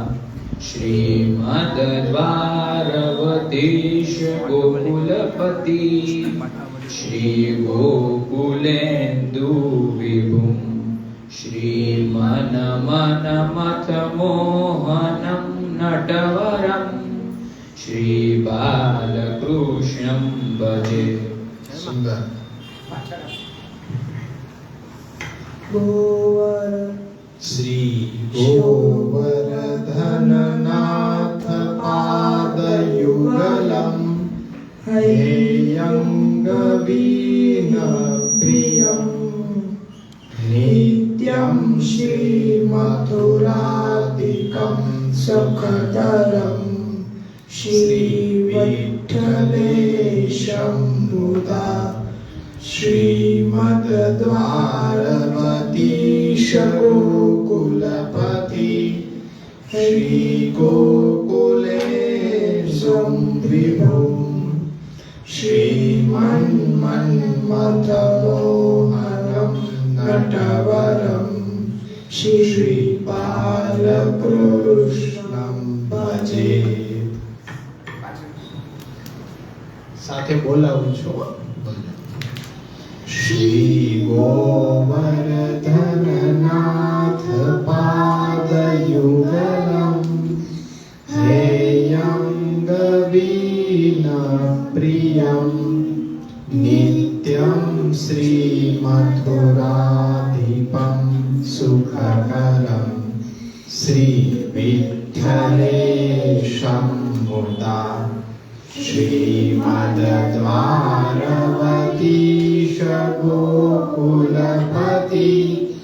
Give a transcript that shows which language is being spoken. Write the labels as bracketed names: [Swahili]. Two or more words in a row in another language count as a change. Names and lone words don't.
[Sanskrit] श्रीमद्द्वारवतीश गोकुलपति श्रीगोकुलेन्दु विभुं श्रीमन्मन्मथमोहनं नटवरं श्रीबालकृष्णं भजे. સુંદર. શ્રી ગોવર્ધનનાથ પાદયુગલમ હૈયંગવીન પ્રિયમ નિત્યમ શ્રીમથુરાધિપં સુખકરમ શ્રીવિઠ્ઠલેશં મુદા श्रीमद्द्वारवतीश गोकुलपति श्रीगोकुलेन्दुं विभुं श्रीमन्मन्मथमोहनं नटवरं श्रीबालकृष्णं भजे. [Gujarati] સાથે બોલાવું છું. [Sanskrit] श्री गोवर्धननाथ पादयुगलं हेयंगवीन प्रियं नित्यं श्रीमथुराधिपं सुखकरं श्रीविठ्ठलेशं मुदा श्रीमद्द्वारवतीश गोकुलपति